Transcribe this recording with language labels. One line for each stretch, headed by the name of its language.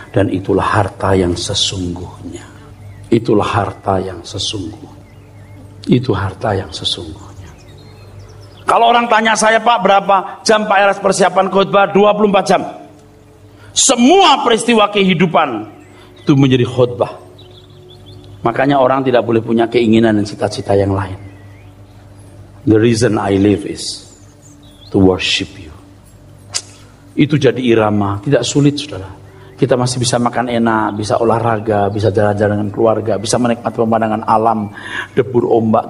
Indonesian: Dan itulah harta yang sesungguhnya. Itulah harta yang sesungguhnya. Itu harta yang sesungguhnya. Kalau orang tanya saya, Pak, berapa jam Pak Eras persiapan khotbah? 24 jam. Semua peristiwa kehidupan itu menjadi khotbah. Makanya orang tidak boleh punya keinginan dan cita-cita yang lain.
English: The reason I live is to worship you.
Indonesian: Itu jadi irama, tidak sulit, saudara. Kita masih bisa makan enak, bisa olahraga, bisa jalan-jalan dengan keluarga, bisa menikmati pemandangan alam, debur ombak.